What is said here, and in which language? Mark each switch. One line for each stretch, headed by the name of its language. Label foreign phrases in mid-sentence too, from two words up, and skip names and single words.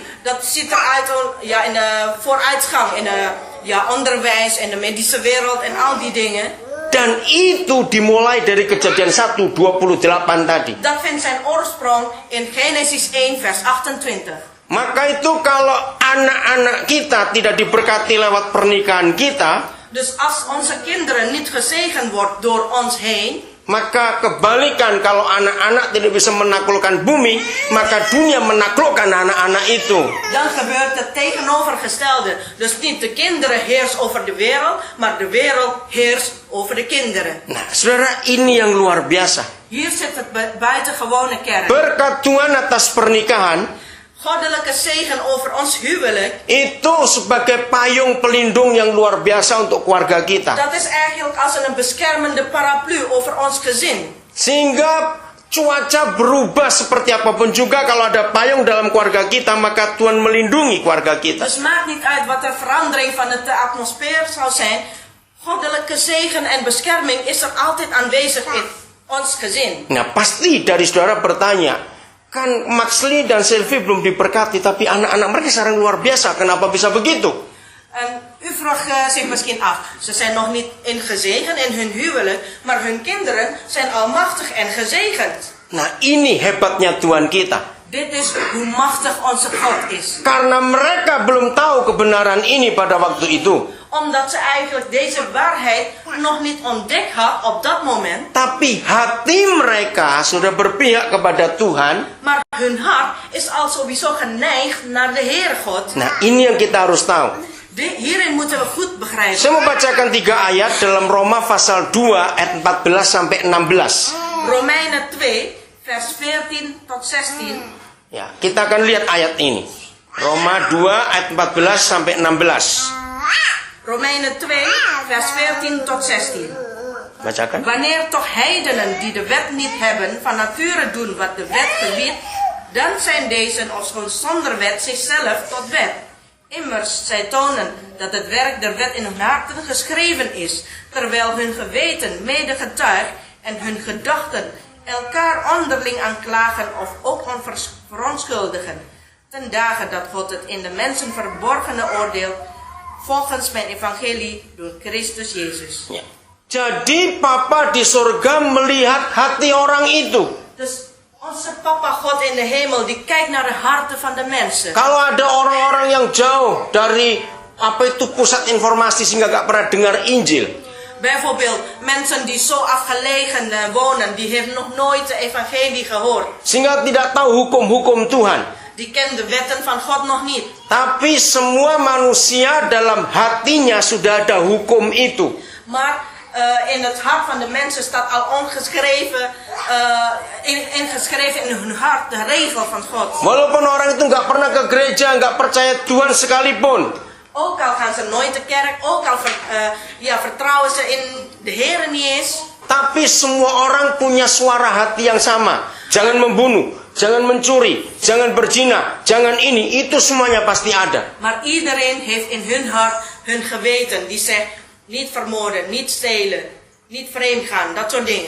Dutch: Dat ziet eruit in de vooruitgang, in de onderwijs, in de medische wereld en al die dingen.
Indonesian: Dan itu dimulai dari Kejadian 1:28 tadi.
Dutch: Dat vindt zijn oorsprong in Genesis 1 vers 28.
Indonesian: Maka itu kalau anak-anak kita tidak diberkati lewat pernikahan kita,
Dutch: Dus als onze kinderen niet gezegend wordt door ons heen,
Indonesian: Maka kebalikan, kalau anak-anak tidak bisa menaklukkan bumi, maka dunia menaklukkan anak-anak itu.
Dutch: Dan gebeurt het tegenovergestelde. Dus niet de kinderen heersen over de wereld, maar de wereld heerst over de kinderen.
Indonesian: Nah, saudara, ini yang luar biasa.
Dutch: Hier zit het buitengewone kern.
Indonesian: Berkat Tuhan atas pernikahan,
Dutch: Goddelijke zegen over ons huwelijk.
Indonesian: itu sebagai payung pelindung yang luar biasa untuk keluarga kita.
Dutch: Dat is eigenlijk als een beschermende paraplu over ons gezin.
Indonesian: Sehingga cuaca berubah seperti apapun juga, kalau ada payung dalam keluarga kita, maka Tuhan melindungi keluarga kita.
Dutch: Dus maakt niet uit wat de verandering van de atmosfeer zou zijn. Goddelijke zegen en bescherming is er altijd aanwezig in ons gezin.
Indonesian: Nah, pasti dari saudara bertanya, kan Maxley dan Sylvie belum diberkati, tapi anak-anak mereka sekarang luar biasa. Kenapa bisa begitu?
Dutch: En u vraagt zich misschien af, ze zijn nog niet ingezegend in hun huwelijk, maar hun kinderen zijn almachtig en gezegend.
Indonesian: Nah, ini hebatnya Tuhan kita.
Dutch: Dit is hoe machtig onze God is.
Indonesian: Karena mereka belum tahu kebenaran ini pada waktu itu.
Dutch: Omdat ze eigenlijk deze waarheid nog niet ontdekt had op dat moment.
Indonesian: Tapi hati mereka sudah berpihak kepada Tuhan.
Dutch: Maar hun hart is al sowieso geneigd naar de Heer God.
Indonesian: Nah, ini yang kita harus tahu.
Dutch: Hierin moeten we goed begrijpen.
Indonesian: Saya mau bacakan 3 ayat dalam Roma pasal 2 ayat 14 sampai 16.
Dutch: Romeinen 2 vers 14 tot 16.
Indonesian: Ya, kita akan lihat ayat ini. Roma 2 ayat 14 sampai 16.
Dutch: Romeinen 2 vers 14 tot 16.
Indonesian: Bacakan.
Dutch: Wanneer toch heidenen die de wet niet hebben van nature doen wat de wet gebiedt, dan zijn deze ofschoon zonder wet zichzelf tot wet. Immers, zij tonen dat het werk der wet in hun harten geschreven is, terwijl hun geweten mede getuigt en hun gedachten elkaar onderling aanklagen of ook verontschuldigen. Ten dagen dat God het in de mensen verborgene oordeelt, volgens mijn evangelie door Christus Jezus.
Indonesian: Ya. Jadi Papa di surga melihat hati orang itu.
Dutch: Dus onze papa God in de hemel, die kijkt naar de harten van de mensen.
Indonesian: Kalau ada orang-orang yang jauh dari pusat informasi sehingga gak pernah dengar Injil.
Dutch: Bijvoorbeeld mensen die zo afgelegen wonen, die heeft nog nooit de evangelie gehoord.
Indonesian: Sehingga tidak tahu hukum-hukum Tuhan.
Dutch: Die kennen de wetten van God nog niet.
Indonesian: Tapi semua manusia dalam hatinya sudah ada hukum itu.
Dutch: Maar in het hart van de mensen staat al ongeschreven, ingeschreven in hun hart de regel van God.
Indonesian: Walaupun orang itu nggak pernah ke gereja, nggak percaya Tuhan sekalipun.
Dutch: Ook al gaan ze nooit de kerk, ook al vertrouwen ze in de Heer niet eens.
Indonesian: Tapi semua orang punya suara hati yang sama. Jangan membunuh, jangan mencuri, jangan berzina, jangan ini. Itu semuanya pasti ada.
Dutch: Maar iedereen heeft in hun hart hun geweten die zegt niet vermoorden, niet stelen, niet vreemd gaan, dat soort dingen.